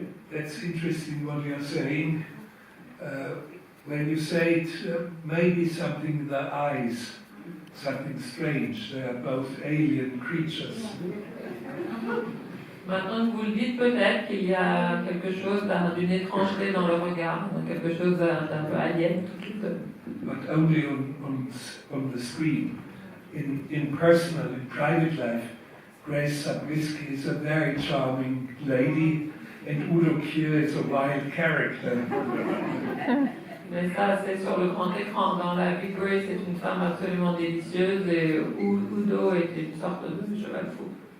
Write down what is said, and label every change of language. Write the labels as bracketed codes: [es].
[en] That's interesting what you're saying. When you say it, maybe something in the eyes, something strange. They are both alien creatures. [fr] Maintenant que vous le dites, peut-être qu'il y a quelque chose d'une étrangeté dans le regard, quelque chose d'un peu alien, toutes les deux. [en] But only on the screen. In personal, in private life, Grace Zabriskie is a very charming lady, and Udo Kier is a wild character. [fr] Mais ça, c'est sur le grand écran. Dans la vie, Grace est une femme absolument délicieuse et Udo est une sorte de cheval fou.